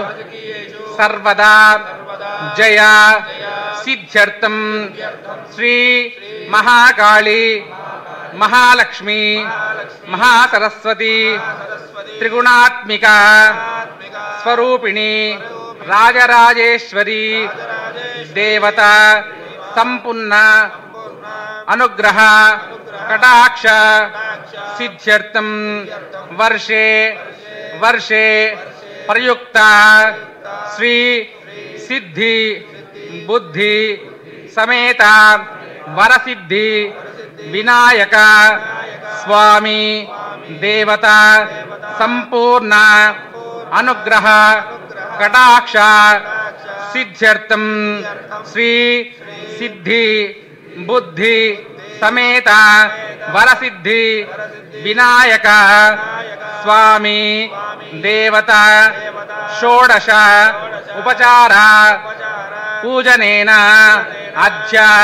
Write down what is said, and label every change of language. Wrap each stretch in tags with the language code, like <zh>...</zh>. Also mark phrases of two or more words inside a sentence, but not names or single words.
<sa>सर्वदा जय सिद्ध्यर्थं श्री महाकाली महालक्ष्मी महासरस्वती त्रिगुणात्मिका स्वरूपिणी राजराजेश्वरी देवता संपूर्ण अनुग्रह कटाक्ष सिद्ध्यर्थं वर्षे वर्षे प्रयुक्त श्री सिद्धि बुद्धि समेत వరసిద్ధి వినాయక స్వామి దేవత సంపూర్ణ అనుగ్రహ కటాక్ష సిద్ధ్యర్థం శ్రీ సిద్ధి బుద్ధి సమేత వరసిద్ధి వినాయక స్వామి దేవత షోడశ ఉపచార పూజనేన అద్య</sa>